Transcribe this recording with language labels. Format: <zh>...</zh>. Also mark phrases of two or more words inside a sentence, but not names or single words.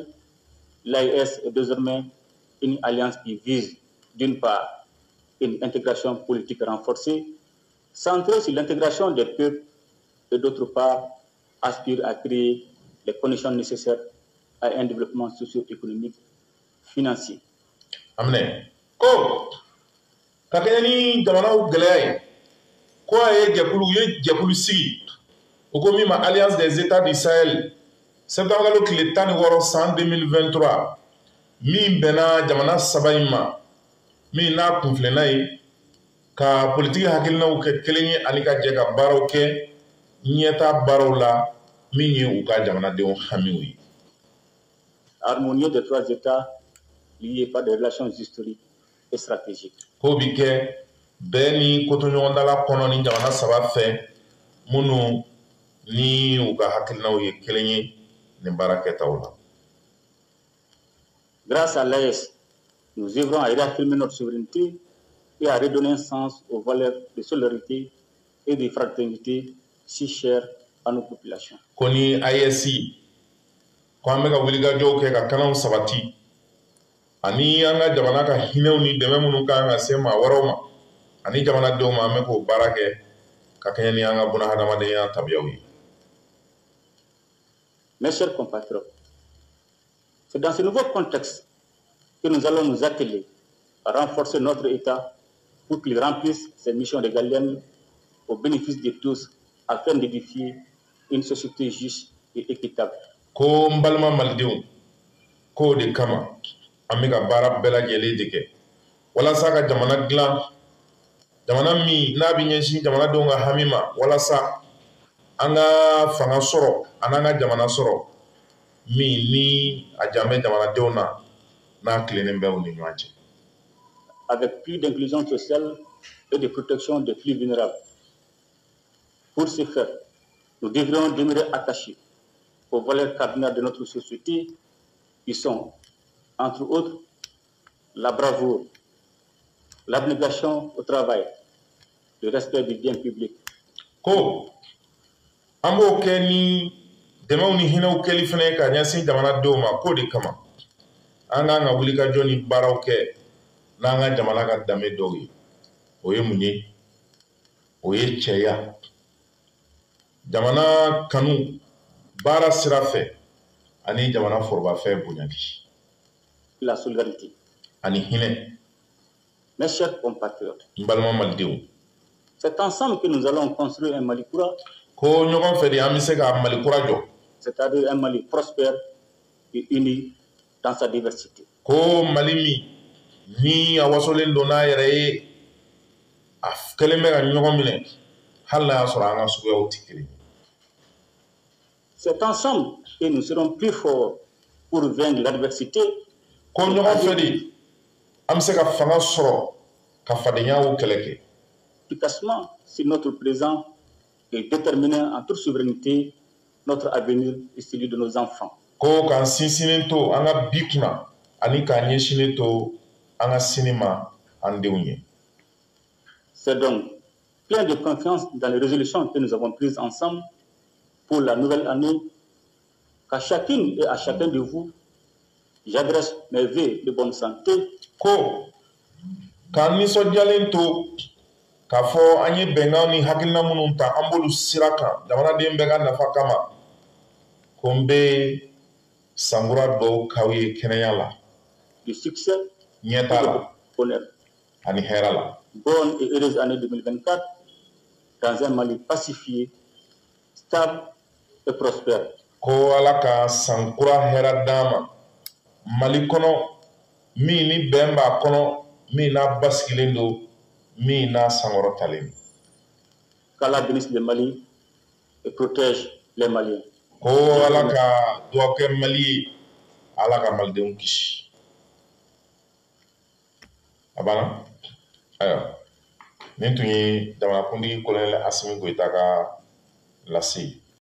<fr>L'AES est désormais une alliance qui vise, d'une part, une intégration politique renforcée centré sur l'intégration des peuples et d'autre part aspire à créer les conditions nécessaires à un développement socio-économique financier. Amne.</fr> <bm>Ko kakeni jamana u gɛlɛya ko a ye jɛkulu sigi o ko min ma Alliance des États du Sahel septembre tile 16 san 2023 min bɛnna jamana saba in ma min n'a kunfilenna ye ka politiki hakilinaw kɛ kelen ye ani ka jɛ ka baaraw kɛ ɲɛta baaraw la min ye u ka jamanadenw hamiw ye.</bm> <fr>Harmonieux des trois États liés par des relations historiques et stratégiques.</fr> <bm>Ko bi kɛ bɛɛ ni kotoɲɔgɔndala kɔnɔ ni jamana saba fɛ minnu ni u ka hakilinaw ye kelen ye nin baara kɛtaw la.</bm> <fr>Grâce à l'AES, nous œuvrons à réaffirmer notre souveraineté et à redonner un sens aux valeurs de solidarité et de fraternité si chères à nos populations.</fr> <bm>Ko ni AES ko an bɛ ka wulikajɔw kɛ ka kanaw sabati ani an ka jamana ka hinɛw ni dɛmɛ minnu kan ka se maa wɛrɛw ma ani jamanadenw ma an bɛ k'o baara kɛ ka kɛɲɛ ni an ka bunahadamadenya tabiyaw ye.</bm> <fr>Mes chers compatriotes, c'est dans ce nouveau contexte que nous allons nous atteler à renforcer notre État pour qu'il remplisse ses missions régaliennes au bénéfice de tous afin d'édifier une société juste et équitable.</fr> <bm>Ko n balima malidenw k'o de kama an bɛ ka baara bɛɛ lajɛlen de kɛ walasa ka jamana dilan jamana min n'a bɛ ɲɛsin jamanadenw ka hami ma walasa an ka fanga sɔrɔ an n'an ka jamana sɔrɔ min ni a jan bɛ jamanadenw na n'a tilennen bɛ u ni ɲɔgɔn cɛ.</bm> <fr>Avec plus d'inclusion sociale et de protection des plus vulnérables. Pour ce faire, nous devrions demeurer attachés aux valeurs cardinales de notre société qui sont, entre autres, la bravoure, l'abnégation au travail, le respect du bien public.</fr> <bm>Ko an b'o kɛ ni dɛmɛw ni hinɛw kɛli fana ye ka ɲɛsin jamanadenw ma k'o de kama an k'an ka wulikajɔ ni baaraw kɛ n'an ka jamana ka danbe dɔw ye o ye mun ye o ye cɛya jamana kanu baara sira fɛ ani jamana forobafɛn bonyali.</bm> <fr>La solidarité.</fr> <bm>Ani hinɛ.</bm> <fr>Mes chers compatriotes,</fr> <bm>n balima malidenw.</bm> <fr>c'est ensemble que nous allons construire un Mali kura.</fr> <bm>Ko ɲɔgɔn fɛ de an bɛ se ka Mali kura jɔ.</bm> <fr>C'est-à-dire un Mali prospère et uni dans sa diversité.</fr> <bm>Ko Mali min ni a wasolen don n'a yɛrɛ ye a kɛlen bɛ ka ɲɔgɔn minɛ hali n'a y'a sɔrɔ an ka suguyaw tɛ kelen ye.</bm> <fr>C'est ensemble que nous serons plus forts pour vaincre l'adversité.</fr> <bm>Ko ɲɔgɔn fɛ de an bɛ se ka fanga sɔrɔ ka fadenyaw kɛlɛ kɛ.</bm> <fr>Efficacement si notre présent est déterminé en toute souveraineté notre avenir et celui de nos enfants.</fr> <bm>Ko k'an sinsinnen to an ka bi kunna ani k'an ɲɛsinnen to an ka sini ma an denw ye.</bm> <fr>C'est donc plein de confiance dans les résolutions que nous avons prises ensemble pour la nouvelle année qu'à chacune et à chacun de vous, j'adresse mes vœux de bonne santé.</fr> <bm>Ko k'an nisɔndiyalen to k'a fɔ an ye bɛnkanw ni hakilina minnu ta an b'olu sira kan jamanaden bɛɛ ka nafa kama ko n bɛ sankura dɔw k'aw ye kɛnɛya la.</bm> <fr>Du succès,</fr> <bm>ɲɛta la</bm> <fr>honneur.</fr> <bm>Ani hɛrɛ la.</bm> <fr>Bonne et heureuse année 2024 dans un Mali pacifié, stable et prospère.</fr> <bm>Ko Ala ka sankura hɛrɛ d'an ma Mali kɔnɔ min ni bɛn b'a kɔnɔ min n'a basigilen don min n'a sankɔrɔtalen don.</bm> <fr>Qu'Allah bénisse le Mali et protège les Maliens.</fr> <bm>Ko Ala ka dugawu kɛ Mali ye Ala ka malidenw kisi. A banna ayiwa nin tun ye jamanakuntigi kolonɛli Asimi Goyita ka lase ye.</bm>